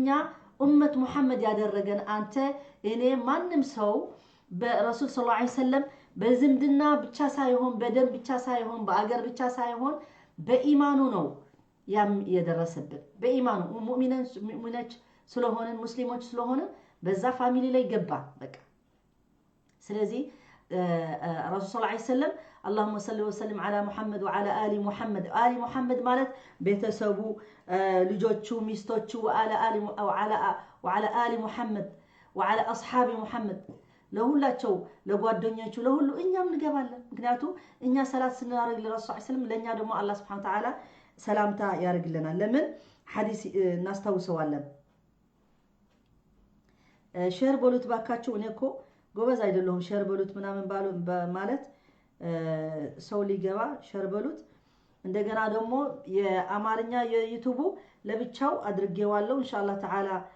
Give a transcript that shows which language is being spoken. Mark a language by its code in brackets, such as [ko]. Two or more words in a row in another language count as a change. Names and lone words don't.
[am] ኡመት ሙሐመድ ያደረገን አንተ እኔ ማንንም ሰው በረሱል [ar] صلى الله عليه وسلم [am] በዝምድና ብቻ ሳይሆን በደም ብቻ ሳይሆን በአገር ብቻ ሳይሆን በኢማኑ ነው ያም የደረሰብን በኢማኑ ሙእሚኖች ስለሆነ ሙስሊሞች ስለሆነ በዛ ፋሚሊ ላይ ገባ በቃ ስለዚህ ረሱል [ar] صلى الله عليه وسلم اللهم صل وسلم على محمد وعلى آل محمد آل محمد [am] ማለት ቤተሰቡ ልጆቹ ሚስቶቹ [ar] وعلى آل محمد وعلى أصحاب محمد [am] ለሁላቸው ለጓደኞቹ ለሁሉ እኛም እንገባለን ምክንያቱም እኛ ሰላት ስናደርግ ለረሱል [ar] صلى الله عليه وسلم [am] ለኛ ደግሞ አላህ [ar] سبحانه وتعالى [am] ሰላምታ ያርግልናል ለምን ሐዲስ እናስተውሰዋለን ሼር በሉት ባካችሁ እኔኮ ጎበዝ አይደለሁም ሼር በሉት ምናምን ባሉ ማለት ሰው ሊገባ ሼር በሉት እንደገና ደግሞ የአማርኛ የዩቲዩብ ለብቻው አድርጌዋለሁ [ar] إن شاء الله تعالى